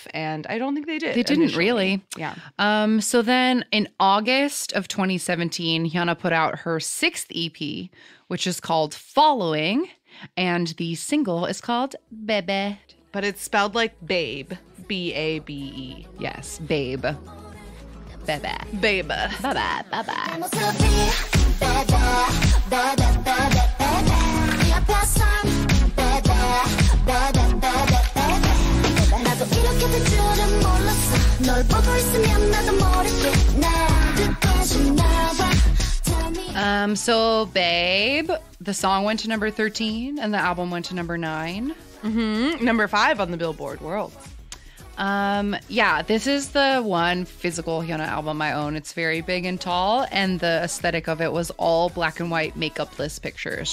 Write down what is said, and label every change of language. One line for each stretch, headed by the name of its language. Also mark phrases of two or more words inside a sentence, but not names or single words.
English: And I don't think they did. They didn't really. Yeah. So then in August of 2017, Hyuna put out her 6th EP, which is called Following. And the single is called Bebe. But it's spelled like babe. B-A-B-E. Yes, babe. Bebe. Babe. Bye-bye. Bye-bye.
Korean: 나도 이렇게 될 줄은 몰랐어 널 보고 있으면 나도 모르게 날 뜻하시나 봐.
English: So Babe, the song went to number 13 and the album went to number 9. Number 5 on the Billboard World. Yeah, this is the one physical Hyuna album I own. It's very big and tall, and the aesthetic of it was all black and white makeupless pictures.